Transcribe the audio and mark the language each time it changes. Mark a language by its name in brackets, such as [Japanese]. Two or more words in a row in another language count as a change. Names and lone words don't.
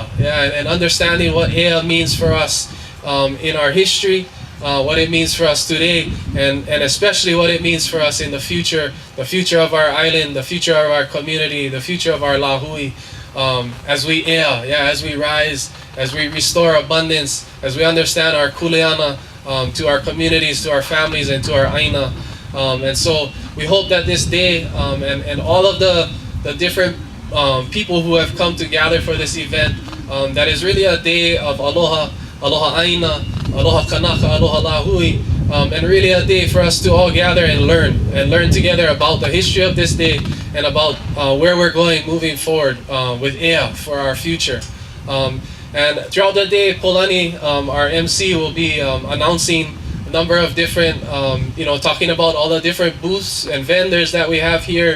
[English] and understanding what Ea means for us in our history, what it means for us today, and especially what it means for us in the future of our island, the future of our community, the future of our lā hui, as we Ea, as we rise, as we restore abundance, as we understand our kuleana to our communities, to our families, and to our aina. And so we hope that this day and all of the different people who have come to gather for this event, that is really a day of [Hawaiian] aloha aina, aloha kanaka, aloha lā hui, [English] and really a day for us to all gather and learn together about the history of this day and about where we're going moving forward with Ea for our future. And throughout the day, Pōlani, our MC, will be announcing a number of different, talking about all the different booths and vendors that we have here.